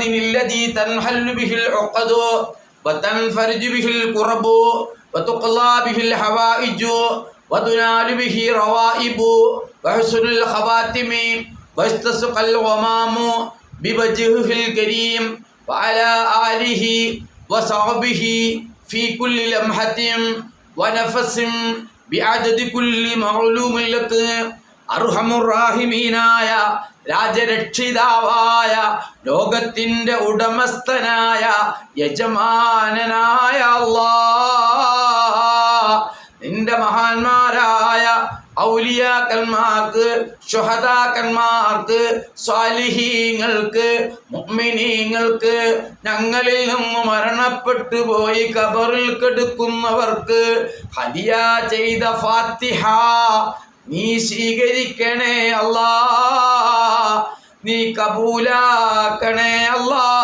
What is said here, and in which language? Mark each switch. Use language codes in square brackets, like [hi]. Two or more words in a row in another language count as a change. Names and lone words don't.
[ar] الذي تنحل به العقد وتنفرج به الكرب وتقضى به الحوائج وتنال به روائب وحسن الخواتم واستسقى الغمام بوجهه الكريم وعلى آله وصحبه في كل لمحة ونفس بعدد كل معلوم لك. [ml] അർഹമുറാഹിമീനായ രാജരക്ഷിതാവായ ലോകത്തിൻ്റെ ഉടമസ്ഥനായ യജമാനനായ അല്ലാഹ്, നിന്റെ മഹാന്മാരായ ഔലിയാക്കന്മാർക്ക്, ശുഹദാക്കന്മാർക്ക്, സ്വാലിഹീങ്ങൾക്ക്, മുഅ്മിനീങ്ങൾക്ക്, ഞങ്ങളിൽ നിന്ന് മരണപ്പെട്ടു പോയി ഖബറിൽ കിടക്കുന്നവർക്ക് ഹദിയ ചെയ്ത ഫാത്തിഹ നീ സ്വീകരിക്കണേ അല്ലാ, നീ കബൂലാക്കണേ അല്ലാ.